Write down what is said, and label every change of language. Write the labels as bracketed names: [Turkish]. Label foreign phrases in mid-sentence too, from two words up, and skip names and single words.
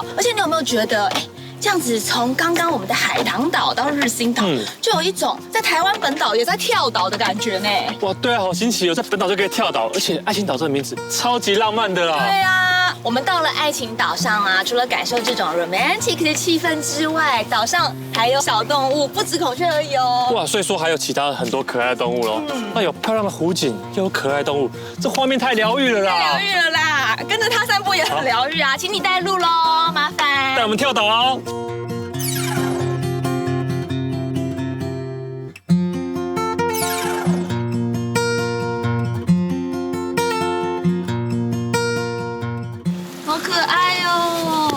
[Chinese] 而且你有沒有覺得，這樣子從剛剛我們的海棠島到日心島，就有一種在台灣本島也在跳島的感覺呢。哇，對啊，好新奇哦，在本島就可以跳島，而且愛情島這個名字超級浪漫的啦。對啊，我們到了愛情島上啊，除了感受這種 romantic 的氣氛之外，島上還有小動物，不止孔雀而已哦。哇，所以說還有其他很多可愛的動物嘍。那有漂亮的湖景，又有可愛的動物，這畫面太療癒了啦！太療癒了啦，跟着它散步也很療癒啊，請你帶路嘍，麻煩。帶我們跳島哦。好可愛哦！